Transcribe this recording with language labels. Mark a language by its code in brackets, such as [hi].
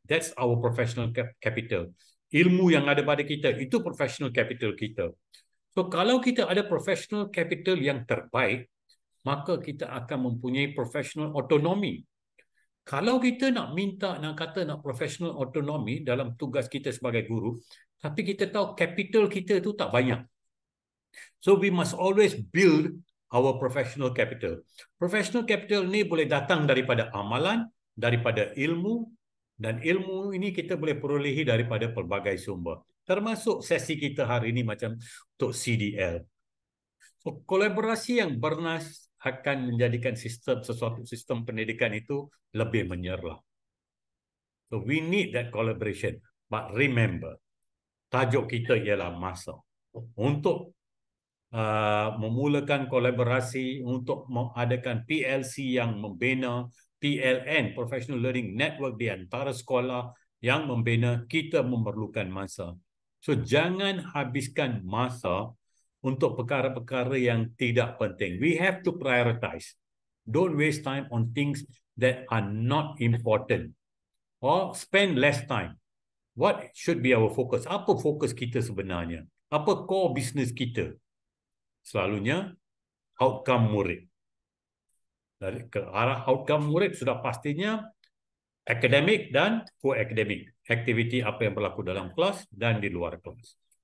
[en] That's our professional capital. [ms] Ilmu yang ada pada kita, itu professional capital kita. So kalau kita ada professional capital yang terbaik, maka kita akan mempunyai professional autonomy. Kalau kita nak kata nak professional autonomy dalam tugas kita sebagai guru, tapi kita tahu capital kita tu tak banyak. [en] So we must always build our professional capital. [ms] Professional capital ni boleh datang daripada amalan, daripada ilmu, dan ilmu ini kita boleh perolehi daripada pelbagai sumber. Termasuk sesi kita hari ini macam untuk CDL. So, kolaborasi yang bernas akan menjadikan sesuatu sistem pendidikan itu lebih menyerlah. [en] So we need that collaboration. But remember, [ms] tajuk kita ialah masa. Untuk memulakan kolaborasi, untuk mengadakan PLC yang membina, PLN, Professional Learning Network di antara sekolah yang membina, kita memerlukan masa. So jangan habiskan masa untuk perkara-perkara yang tidak penting. [en] We have to prioritize. Don't waste time on things that are not important. Or spend less time. What should be our focus? [ms] Apa fokus kita sebenarnya? Apa core business kita? Selalunya, outcome murid. Dari ke arah outcome murid sudah pastinya akademik dan co-akademik. Aktiviti apa yang berlaku dalam kelas dan di luar kelas.